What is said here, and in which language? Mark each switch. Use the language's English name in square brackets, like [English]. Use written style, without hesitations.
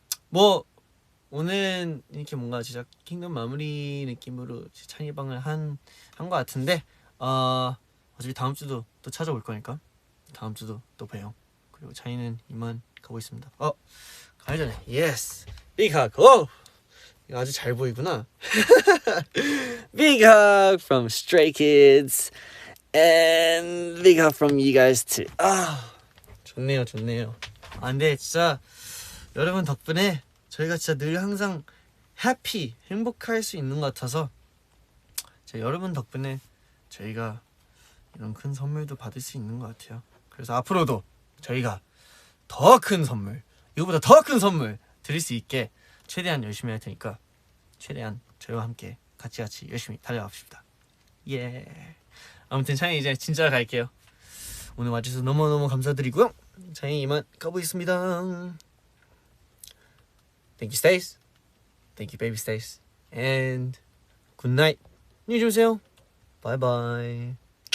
[Korean] 뭐 오늘은 이렇게 뭔가 진짜 킹덤 마무리 느낌으로 찬이방을 한 것 같은데 어차피 다음 주도 또 찾아올 거니까 다음 주도 또 봬요. 그리고 차이는 이만 가고 있습니다. 가기 전에 [English] 예스 빅 hug. [Korean] 이거 아주 잘 보이구나. [English] Big hug from Stray Kids and big hug from you guys too. [Korean] 좋네요. 근데 진짜 여러분 덕분에 저희가 진짜 늘 항상 해피 행복할 수 있는 것 같아서 여러분 덕분에 저희가 이런 큰 선물도 받을 수 있는 것 같아요. 그래서 앞으로도 저희가 더 큰 선물, 이거보다 더 큰 선물 드릴 수 있게 최대한 열심히 할 테니까 최대한 저희와 함께 같이 열심히 달려갑시다. 예. 아무튼 차이 이제 진짜 갈게요. 오늘 와주셔서 너무너무 감사드리고요. 차이 이만 가보겠습니다. [English] Thank you, Stace. Thank you, baby Stace. And good night. [Korean] 안녕히 주무세요. [English] Bye bye.